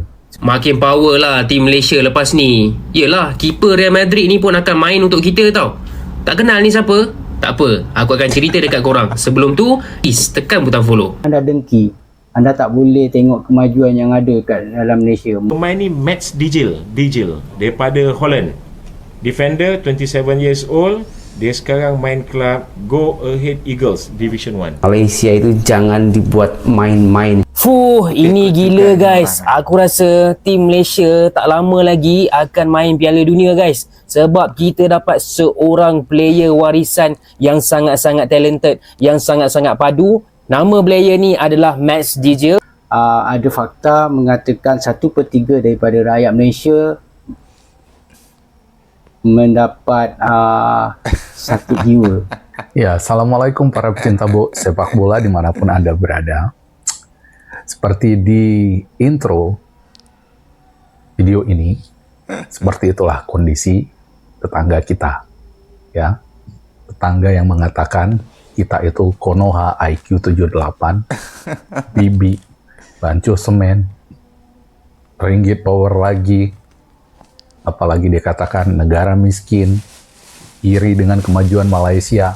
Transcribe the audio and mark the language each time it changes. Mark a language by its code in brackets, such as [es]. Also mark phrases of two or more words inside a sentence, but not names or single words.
[ms] Makin power lah tim Malaysia lepas ni. Yelah, keeper Real Madrid ni pun akan main untuk kita tau. Tak kenal ni siapa? Tak apa, aku akan cerita dekat korang. Sebelum tu, please tekan butang follow. Anda dengki, anda tak boleh tengok kemajuan yang ada kat dalam Malaysia. Pemain ni Mats Dijil daripada Holland. [en] Defender, 27 years old. [ms] Dia sekarang main klub Go Ahead Eagles Division 1. Malaysia itu jangan dibuat main-main. Fuh, ini gila guys. Aku rasa tim Malaysia tak lama lagi akan main Piala Dunia guys. Sebab kita dapat seorang player warisan yang sangat-sangat talented, yang sangat-sangat padu. Nama player ni adalah Mats Dijil. Ada fakta mengatakan 1/3 daripada rakyat Malaysia mendapat sakit jiwa. [id] Ya, Assalamualaikum para pecinta sepak bola dimanapun Anda berada. Seperti di intro video ini, seperti itulah kondisi tetangga kita. Ya, tetangga yang mengatakan kita itu Konoha IQ 78, Bibi, Banco Semen, Ringgit Power lagi, apalagi dia katakan negara miskin, iri dengan kemajuan Malaysia.